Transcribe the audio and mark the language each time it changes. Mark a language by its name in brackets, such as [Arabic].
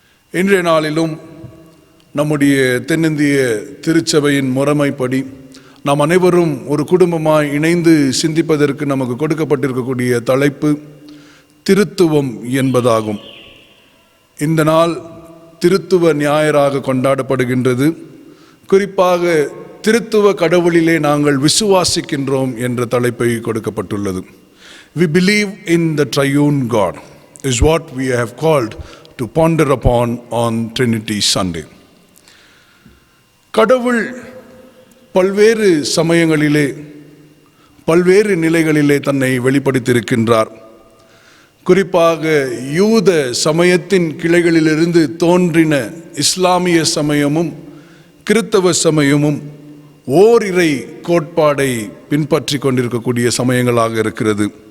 [Tamil] இன்றைய நாளிலும் நம்முடைய தென்னிந்திய திருச்சபையின் முறைமைப்படி நாம் அனைவரும் ஒரு குடும்பமாய் இணைந்து சிந்திப்பதற்கு நமக்கு கொடுக்கப்பட்டிருக்கக்கூடிய தலைப்பு திருத்துவம் என்பதாகும். இந்த நாள் திருத்துவ ஞாயிறாக கொண்டாடப்படுகின்றது. குறிப்பாக திருத்துவ கடவுளிலே நாங்கள் விசுவாசிக்கின்றோம் என்ற தலைப்பை கொடுக்கப்பட்டுள்ளது. [English] We believe in the triune God is what we have called to ponder upon on Trinity Sunday. [Tamil] கடவுள் பல்வேறு சமயங்களிலே பல்வேறு நிலைகளிலே தன்னை வெளிப்படுத்தியிருக்கின்றார். குறிப்பாக யூத சமயத்தின் கிளைகளிலிருந்து தோன்றின இஸ்லாமிய சமயமும் கிறித்தவ சமயமும் ஓரிரை கோட்பாடை பின்பற்றி கொண்டிருக்கக்கூடிய சமயங்களாக இருக்கிறது.